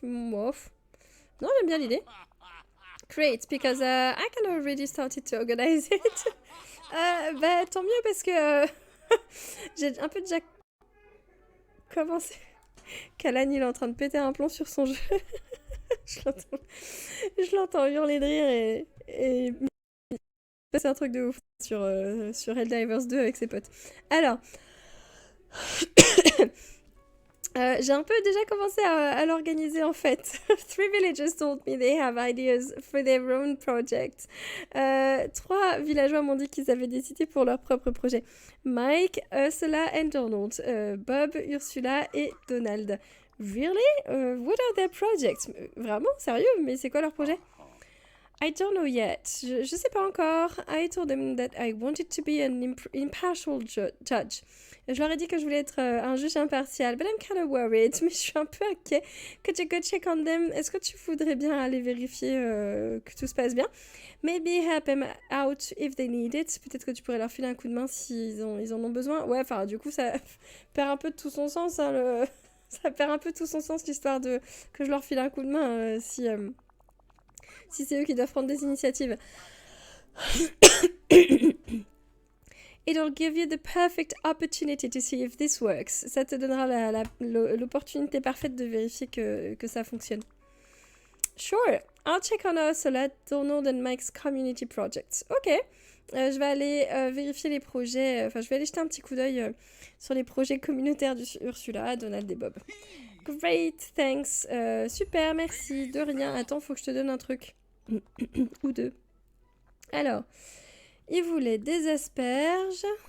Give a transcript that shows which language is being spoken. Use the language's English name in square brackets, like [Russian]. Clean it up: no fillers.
[French] Mof. Non, j'aime bien l'idée. [English] Great, because I can already started to organize it. [French] Bah, tant mieux parce que... j'ai un peu déjà commencé. Kalan, il est en train de péter un plomb sur son jeu. Je l'entends hurler de rire et c'est un truc de ouf sur Helldivers 2 avec ses potes. Alors, J'ai un peu déjà commencé à l'organiser en fait. [English] Three villagers told me they have ideas for their own project. [French] 3 villageois m'ont dit qu'ils avaient des idées pour leur propre projet. [English] Mike, Ursula and Donald. Bob, Ursula et Donald. Really? What are their projects? [French] Vraiment? Sérieux? Mais c'est quoi leur projet? [English] I don't know yet. [French] Je sais pas encore. [English] I told them that I wanted to be an impartial judge. [French] Je leur ai dit que je voulais être un juge impartial. [English] But I'm kind of worried. [French] Mais je suis un peu inquiet. [English] Could you go check on them? [French] Est-ce que tu voudrais bien aller vérifier que tout se passe bien? [English] Maybe help them out if they need it. [French] Peut-être que tu pourrais leur filer un coup de main s'ils ils en ont besoin. Ouais, enfin, du coup, ça perd un peu de tout son sens. Hein, ça perd un peu tout son sens, l'histoire de que je leur file un coup de main si c'est eux qui doivent prendre des initiatives. [English] It'll give you the perfect opportunity to see if this works. [French] Ça te donnera l'opportunité parfaite de vérifier que ça fonctionne. [English] Sure, I'll check on Ursula, Donald and Mike's community projects. [French] Ok, je vais aller vérifier les projets, je vais aller jeter un petit coup d'œil sur les projets communautaires d'Ursula, Donald et Bob. [English] Great, thanks. [French] Super, merci. De rien. Attends, faut que je te donne un truc. Ou deux. Alors, il voulait des asperges.